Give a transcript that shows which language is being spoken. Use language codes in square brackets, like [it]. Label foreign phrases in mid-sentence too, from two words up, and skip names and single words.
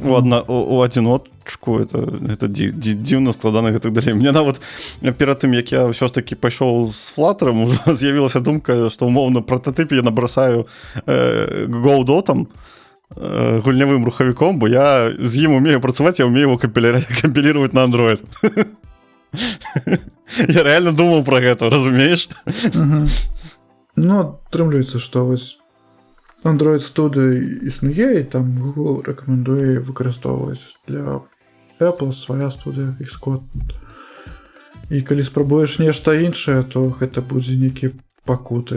[be] У адзіночку гэта дзіўна складана гэтак далей. Мне нават перад тым, як я ўсё ж такі пайшоў з Flutter-ом, ужо з'явілася думка, што умоўна прататып я набрасаю Godot'ам, гульнявым рухавіком, бо я з ім умею працаваць, я умею его кампіліраваць на Android. Я реально думаў пра гэта, разумееш? Ну, атрымліваецца, што вось Android Studio існує, і там Google рэкамендуе выкарыстоўваць для Apple свая студыя Xcode. І калі спрабуеш нешта іншае, то гэта будзе нейкі пакуты.